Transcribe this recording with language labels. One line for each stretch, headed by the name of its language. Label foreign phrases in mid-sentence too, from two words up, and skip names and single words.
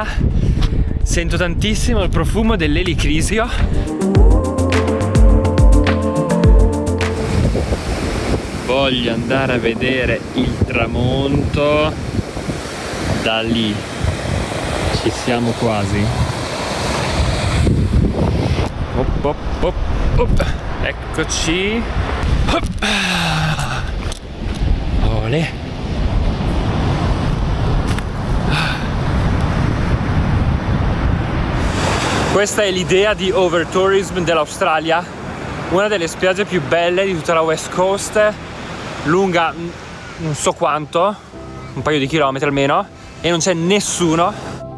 Italian: Sento tantissimo il profumo dell'elicrisio. Voglio andare a vedere il tramonto da lì. Ci siamo quasi. Op, op, op, op. Eccoci. Op. Olè. Questa è l'idea di overtourism dell'Australia, una delle spiagge più belle di tutta la West Coast, lunga non so quanto, un paio di chilometri almeno, e non c'è nessuno.